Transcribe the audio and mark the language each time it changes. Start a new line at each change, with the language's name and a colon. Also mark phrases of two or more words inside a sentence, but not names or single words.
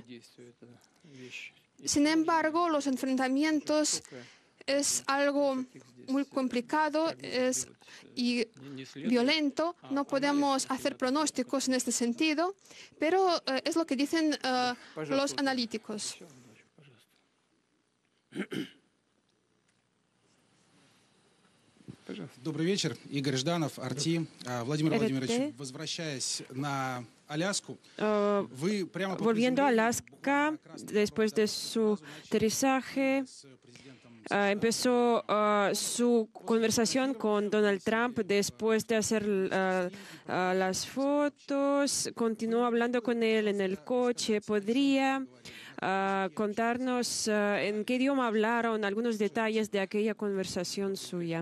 Spanish: Sin embargo, los enfrentamientos es algo muy complicado y violento. No podemos hacer pronósticos en este sentido, pero es lo que dicen los analíticos.
Russian: Добрый вечер. Игорь Жданов, Арти. Владимир Владимирович, возвращаясь на Аляску, вы прямо...
Spanish: Volviendo a Alaska, después de su aterrizaje, empezó su conversación con Donald Trump después de hacer las fotos. Continuó hablando con él en el coche. ¿Podría contarnos en qué idioma hablaron, algunos detalles de aquella conversación suya?